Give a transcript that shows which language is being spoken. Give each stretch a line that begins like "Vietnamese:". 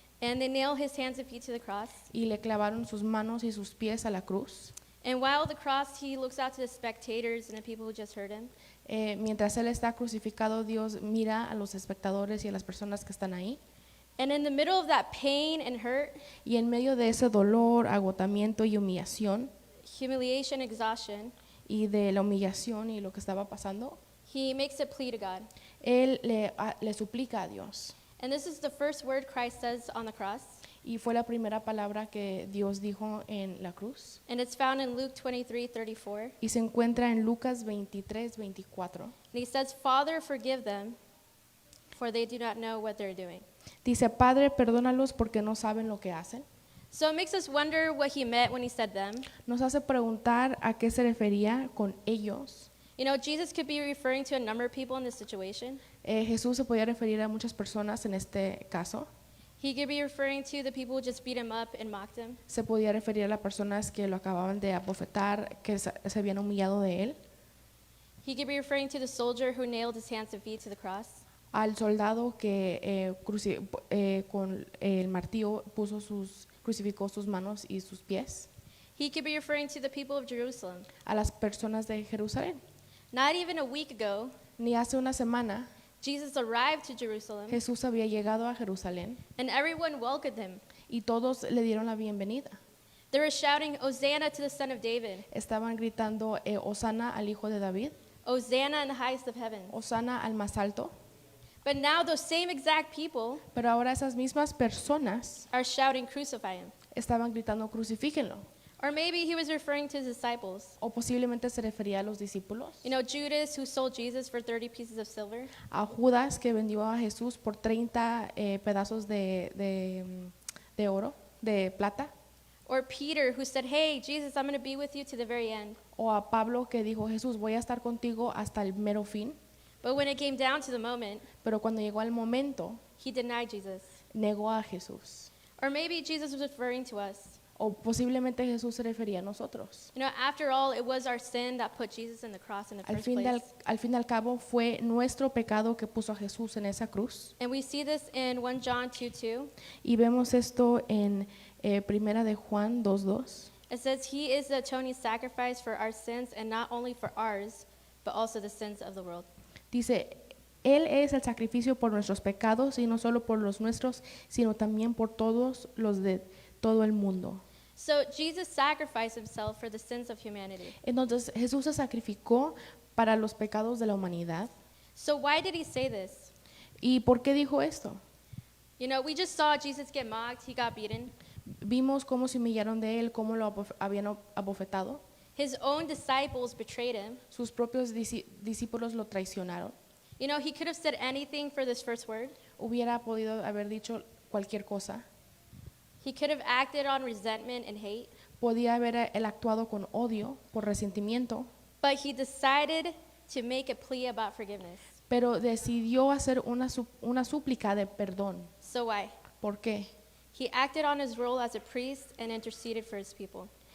English: and they nailed his hands and feet to the cross.
Spanish: y le clavaron sus manos y sus pies a la cruz.
English: And while the cross, he looks out to the spectators and the people who just heard him.
Spanish: Mientras él está crucificado, Dios mira a los espectadores y a las personas que están ahí.
English: And in the middle of that pain and hurt,
Spanish: Y en medio de ese dolor, agotamiento y humillación,
English: humiliation, exhaustion,
Spanish: y de la humillación y lo que estaba pasando,
English: he makes a plea to God.
Spanish: él le suplica a Dios.
English: And this is the first word Christ says on the cross.
Spanish: Y fue la primera palabra que Dios dijo en la cruz.
English: And it's found in Luke 23:34.
Spanish: Y se encuentra en Lucas 23:24.
English: And he says, Father, forgive them, for they do not know what they're doing.
Spanish: Dice, Padre, perdónalos porque no saben lo que hacen.
English: So it makes us wonder what he meant when he said them.
Spanish: Nos hace preguntar a qué se refería con ellos.
English: You know, Jesus could be referring to a number of people in this situation.
Spanish: Jesús se podía referir a muchas personas en este caso.
English: He could be referring to the people who just beat him up and mocked him.
Spanish: Se podía referir a las personas que lo acababan de abofetar, que se habían humillado de él.
English: He could be referring to the soldier who nailed his hands and feet to the cross.
Spanish: Al soldado que con el martillo crucificó sus manos y sus pies.
English: He could be referring to the people of Jerusalem.
Spanish: A las personas de Jerusalén.
English: Not even a week ago,
Spanish: Ni hace una semana
English: Jesus arrived to Jerusalem,
Spanish: Jesús había llegado a Jerusalén
English: and everyone welcomed him.
Spanish: y todos le dieron la bienvenida.
English: They were shouting, Hosanna to the Son of David.
Spanish: Estaban gritando, Hosana al Hijo de David,
English: Hosanna in the highest of heaven.
Spanish: Hosana al más alto.
English: But now those same exact people
Spanish: Pero ahora esas mismas personas
English: are shouting, crucify him.
Spanish: estaban gritando, crucifíquenlo.
English: Or maybe he was referring to his disciples.
Spanish: O posiblemente se refería a los discípulos,
English: You know, Judas, who sold Jesus for 30 pieces of silver.
Spanish: a Judas que vendió a Jesús por 30 pedazos de oro, de plata,
English: Or Peter, who said, hey, Jesus, I'm going to be with you to the very end.
Spanish: o a Pablo que dijo, Jesús, voy a estar contigo hasta el mero fin.
English: But when it came down to the moment,
Spanish: Pero cuando llegó el momento,
English: he denied Jesus.
Spanish: negó a Jesús.
English: Or maybe Jesus was referring to us.
Spanish: O posiblemente Jesús se refería a nosotros.
English: You know, after all, it was our sin that put Jesus in the cross in the first place.
Spanish: Al fin y al cabo fue nuestro pecado que puso a Jesús en esa cruz.
English: And we see this in 1 John 2:2.
Spanish: Y vemos esto en Primera de Juan 2:2.
English: It says, he is the atoning sacrifice for our sins, and not only for ours, but also the sins of the world.
Spanish: Dice, Él es el sacrificio por nuestros pecados y no solo por los nuestros, sino también por todos los de todo el mundo.
English: So Jesus sacrificed himself for the sins of humanity.
Spanish: Entonces Jesús se sacrificó para los pecados de la humanidad.
English: So why did he say this?
Spanish: ¿Y por qué dijo esto?
English: You know, we just saw Jesus get mocked, he got beaten.
Spanish: Vimos cómo se humillaron de Él, cómo lo habían abofetado.
English: His own disciples betrayed him.
Spanish: Sus propios discípulos lo traicionaron.
English: You know, he could have said anything for this first word.
Spanish: Hubiera podido haber dicho cualquier cosa.
English: He could have acted on resentment and hate.
Spanish: Podía haber él actuado con odio, por resentimiento,
English: But he decided to make a plea about forgiveness.
Spanish: pero decidió hacer una súplica de perdón.
English: So why?
Spanish: ¿Por qué?
English: He acted on his role as a priest and interceded for his people.